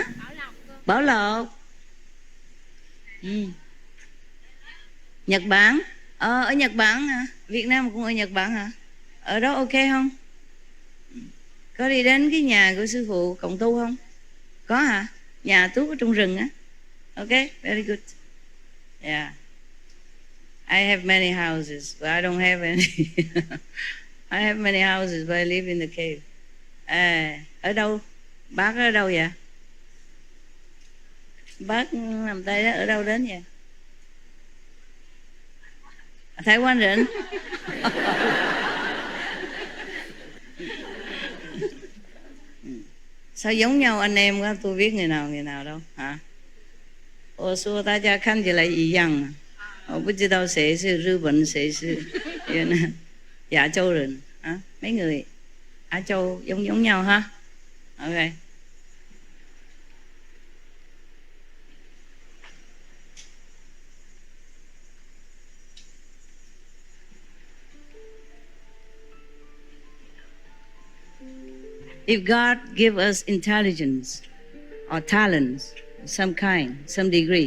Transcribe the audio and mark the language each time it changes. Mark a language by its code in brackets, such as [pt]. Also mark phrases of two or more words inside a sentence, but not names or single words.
[vi] Bảo Lộc. Nhật Bản? Ở Nhật Bản hả? Việt Nam cũng ở Nhật Bản hả? Ở đó ok không? Có đi đến cái nhà của sư phụ Cộng Tu không? Có hả? Nhà Tú ở trong rừng á. [en] Okay, very good. Yeah. I have many houses, but I don't have any. I have many houses, but I live in the cave. [vi] Ở đâu? Bác ở đâu vậy? Bác làm tay đó ở đâu đến vậy? Thái Quan Rịnh. Sao giống nhau anh em quá, tôi biết người nào đâu hả? [zh] 我说大家看起来一样我不知道谁是日本谁是亚洲人 [vi] mấy người Á Châu giống nhau ha [zh] Ok [en] If God give us intelligence or talents some kind, some degree.